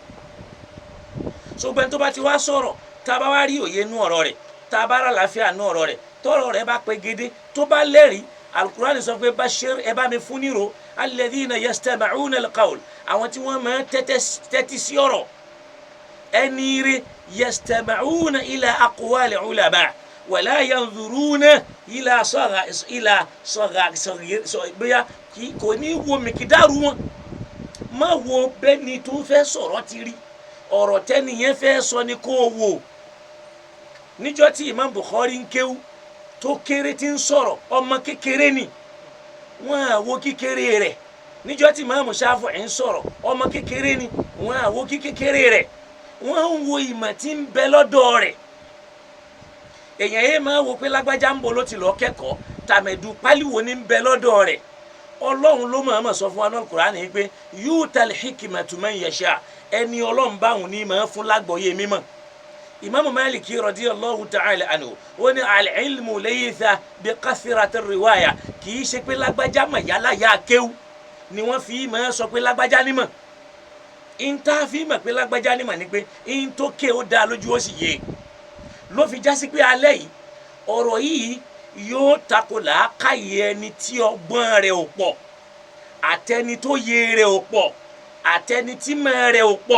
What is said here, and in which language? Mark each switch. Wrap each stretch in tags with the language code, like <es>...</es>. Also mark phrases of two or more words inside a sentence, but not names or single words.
<yo>So gbẹ́ni tó bá ti wá sọ̀rọ̀, tá a bá wá rí òye nú ọ̀rọ̀ rẹ̀, tá a bá rà láfíà nú ọ̀rọ̀ rẹ̀, tọ́rọ̀ rẹ̀ bá pé gédé, tó bá lẹ́rìí, Al-Qur'ani sọ pé bashir ẹ bá mi fún nírò</yo> <ar>الذين يستمعون القول,</ar> <yo>àwọn tí wọ́n máa tẹ́tí sí ọ̀rọ̀. Ẹni rẹ̀</yo> <ar>يستمعون إلى أقوال العلماء ولا ينظرون إلى</ar> <yo>bóyá kò ní wo mìkídàrú wọn, má wo bẹ́ni tó fẹ́ sọ̀rọ̀ ti rí, ọ̀rọ̀ tẹ́ni yẹn fẹ́ sọ ni kó wò. Níjọ́ tí Imam Bukhari ń kéwú tó kéré tí ń sọ̀rọ̀, ọmọ kékeré ni, wọ́n á wo kékeré rẹ̀. Níjọ́ tí Imam Shafi'i ń sọ̀rọ̀, ọmọ kékeré ni, wọ́n á wo kékeré rẹ̀. Wọ́n ń wo ìmọ̀ tí ń bẹ lọ́dọ̀ rẹ̀. Èèyàn yẹn máa wo pé lágbájá ń bọ̀ ló ti lọ kẹ́kọ̀ọ́, tàmẹ̀dù pálíwo ní ń bẹ lọ́dọ̀ rẹ̀. Ọlọ́run ló máa sọ fún wa nínú Kùránì pé</yo> <ar>يؤتي الحكمة من يشاء,</ar> <yo>ẹni Ọlọ́run báwọn ní máa fún lágbọ̀ọ́yé mímọ̀. Imam Maliki</yo> <ar>رضي الله تعالى عنه</ar> <yo>ó ní</yo> <ar>العلم ليس بكثرة الرواية,</ar> <yo>kì í ṣe pé lágbájá mọ̀ yálà yá kéwú ni wọ́n fi máa sọ pé lágbájá nímọ̀. Ìntà fi mọ̀ pé lágbájá nímọ̀ ni pé ìyìn tó ké ó dá lójú ó sì yé. Ló fi já sí pé alẹ́ yìí ọ̀rọ̀ yìí yóò tako làákàyè ẹni tí ọgbọ́n rẹ̀ ò pọ̀, àtẹni tó yé rẹ̀ ò pọ̀, àtẹni tí mọ̀ rẹ̀ ò pọ̀.</yo>